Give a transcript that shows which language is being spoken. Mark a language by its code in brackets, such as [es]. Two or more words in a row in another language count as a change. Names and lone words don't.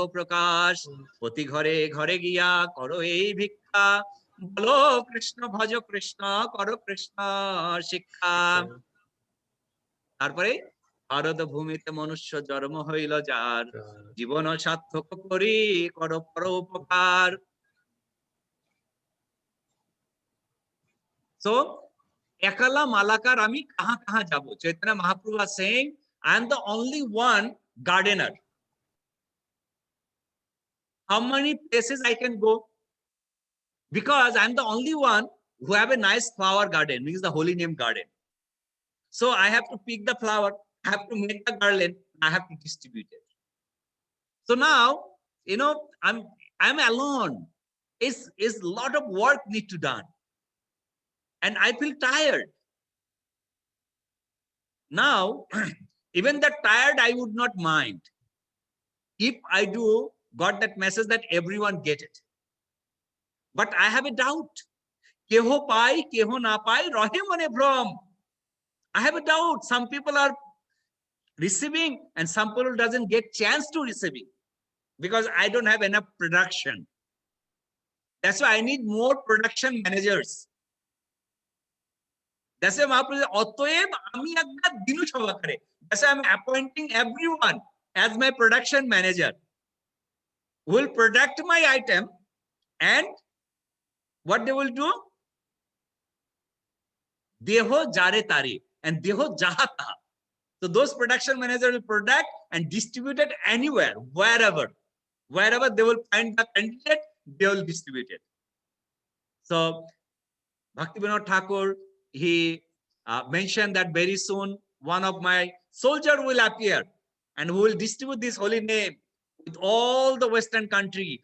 [bn] প্রকাশ প্রতি ঘরে ঘরে গিয়া করো এই ভিক্ষা বলো কৃষ্ণ ভজ কৃষ্ণ করো কৃষ্ণ শিক্ষা তারপরে ভারত ভূমিতে মনুষ্য জন্ম হইল যার জীবন সার্থক করি কর পর উপকার So একলা মালাকার আমি কাহাঁ কাহাঁ যাব. [en] Chaitanya Mahaprabhu was saying, I am the only one gardener. How many places I can go? Because I am the only one who have a nice flower garden, means the holy name garden. So I have to pick the flower, I have to make the garland, I have to distribute it. So now, I'm alone. It's a lot of work need to done. And I feel tired. Now, even that tired, I would not mind. If I got that message that everyone get it. But I have a doubt. [bn] কেহ পায়, কেহ না পায়, রহে মনে ভ্রম. [en] I have a doubt. Some people are receiving and some people doesn't get chance to receiving because I don't have enough production. That's why I need more production managers. That's why Mahaprabhu said, [bn] "অতএব আমি একটা দিনু সভা করে." [en] That's why I'm appointing everyone as my production manager who will product my item, and what they will do? [bn] দেহ যারে তারে, and দেহ যাহা তাহা. [en] So those production managers will product and distribute it anywhere, wherever they will find the candidate, they will distribute it. So Bhaktivinoda Thakur, he mentioned that very soon one of my soldier will appear and who will distribute this holy name with all the Western country.